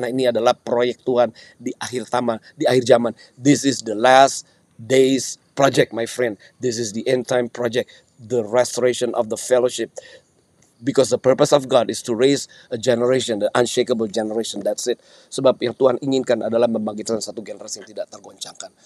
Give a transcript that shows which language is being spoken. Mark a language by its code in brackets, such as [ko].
[id] Karena ini adalah proyek Tuhan di akhir zaman. [en] This is the last days project, my friend. This is the end time project, the restoration of the fellowship. Because the purpose of God is to raise a generation, the unshakable generation. That's it. [id] Sebab yang Tuhan inginkan adalah membangkitkan satu generasi yang tidak tergoncangkan.